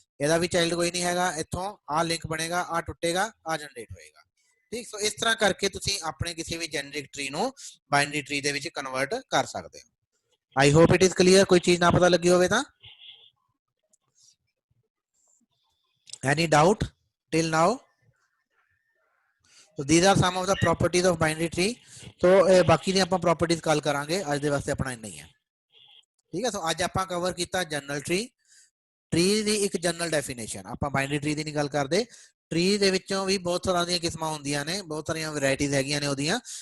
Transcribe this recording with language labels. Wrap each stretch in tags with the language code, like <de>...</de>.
<pa>ਇਹਦਾ ਵੀ ਚਾਈਲਡ ਕੋਈ ਨਹੀਂ ਹੈਗਾ, ਇੱਥੋਂ ਆ ਲਿੰਕ ਬਣੇਗਾ, ਆ ਟੁੱਟੇਗਾ, ਆ ਜਨਰੇਟ ਹੋਏਗਾ। ਠੀਕ, ਸੋ ਇਸ ਤਰ੍ਹਾਂ ਕਰਕੇ ਤੁਸੀਂ ਆਪਣੇ ਕਿਸੇ ਵੀ ਜੈਨਰਿਕ ਟਰੀ ਨੂੰ ਬਾਈਨਰੀ ਟਰੀ ਦੇ ਵਿੱਚ ਕਨਵਰਟ ਕਰ ਸਕਦੇ ਹੋ।</pa> <en>I hope it is clear.</en> <pa>ਕੋਈ ਚੀਜ਼ ਨਾ ਪਤਾ ਲੱਗੀ ਹੋਵੇ ਤਾਂ</pa> <en>Any doubt till now? So these are some of the properties of binary tree.</en> <pa>So ਬਾਕੀ ਦੀਆਂ ਆਪਾਂ properties ਕੱਲ ਕਰਾਂਗੇ, ਅੱਜ ਦੇ ਵਾਸਤੇ ਆਪਣਾ ਇੰਨਾ ਹੀ ਹੈ। ਠੀਕ ਹੈ, ਸੋ ਅੱਜ ਆਪਾਂ ਕਵਰ ਕੀਤਾ ਜਨਰਲ ਟਰੀ। ਟਰੀ ਦੀ ਇੱਕ ਜਨਰਲ ਡੈਫੀਨੇਸ਼ਨ, ਆਪਾਂ ਬਾਈਨਰੀ ਟਰੀ ਦੀ ਨਹੀਂ ਗੱਲ ਕਰਦੇ। ਟਰੀ ਦੇ ਵਿੱਚੋਂ ਵੀ ਬਹੁਤ ਤਰ੍ਹਾਂ ਦੀਆਂ ਕਿਸਮਾਂ ਹੁੰਦੀਆਂ ਨੇ, ਬਹੁਤ ਸਾਰੀਆਂ ਵੈਰਾਈਟੀਜ਼ ਹੈਗੀਆਂ ਨੇ ਉਹਦੀਆਂ।</pa>